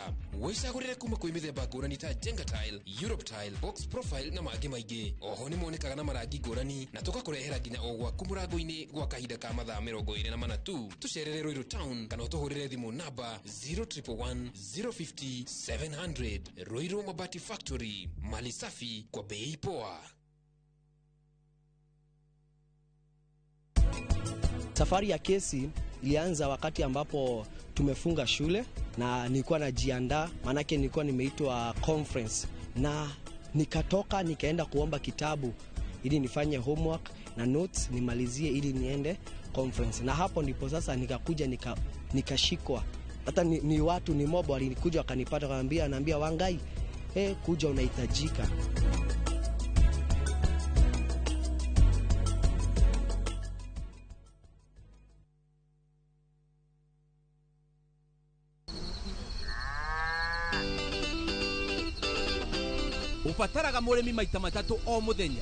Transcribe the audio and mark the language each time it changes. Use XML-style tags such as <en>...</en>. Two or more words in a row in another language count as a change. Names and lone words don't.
<ki>Wicagurire kuma kwi mithemba ngurani ta Jenga Tile, Europe Tile, Box Profile na mangi maingi. Oho ni monekaga na marangi ngurani na tugakurehera nginya o gwaku murango-ini gwa kahinda ka mathaa 24 tu. Tucerere Ruiru Town kana utuhurire thimu namba 0111 050 700. Ruiru Mabati Factory,</ki> <sw>mali safi kwa bei poa. Safari ya kesi ilianza wakati ambapo tumefunga shule na nilikuwa najiandaa, manake nilikuwa nimeitwa conference na nikatoka nikaenda kuomba kitabu ili nifanye homework na notes nimalizie ili niende conference. Na hapo ndipo sasa nikakuja nikashikwa. Hata ni watu ni mob walikuja wakanipata anaambia Wangai, kuja unahitajika.</sw> <ki>Ubataraga murimi maita matatu o muthenya.</ki>